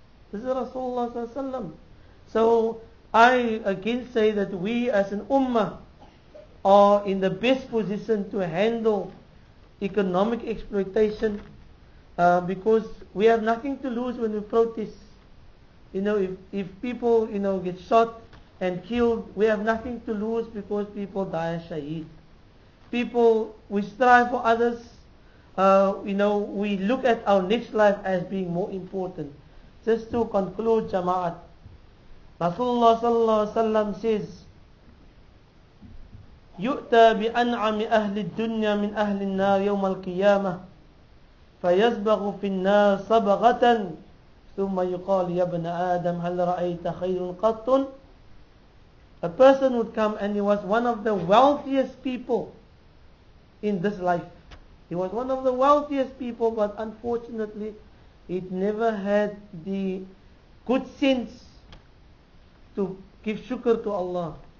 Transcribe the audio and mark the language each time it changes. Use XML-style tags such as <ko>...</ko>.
<en>This is Rasulullah sallallahu alaihi wasallam. So I again say that we as an ummah are in the best position to handle economic exploitation, because we have nothing to lose when we protest. If people get shot and killed, we have nothing to lose because people die as shaheed. We strive for others. We look at our next life as being more important.</en> <ar>Just to conclude, Jama'at, Rasulullah sallallahu alaihi wasallam says, يؤتى بأنعم أهل الدنيا من أهل النار يوم القيامة فيسبغ في النار صبغة ثم يقال يا ابن آدم هل رأيت خير قط.</ar> <en>A person would come and he was one of the wealthiest people in this life. He was one of the wealthiest people, but unfortunately he never had the good sense to give shukr to Allah.</en>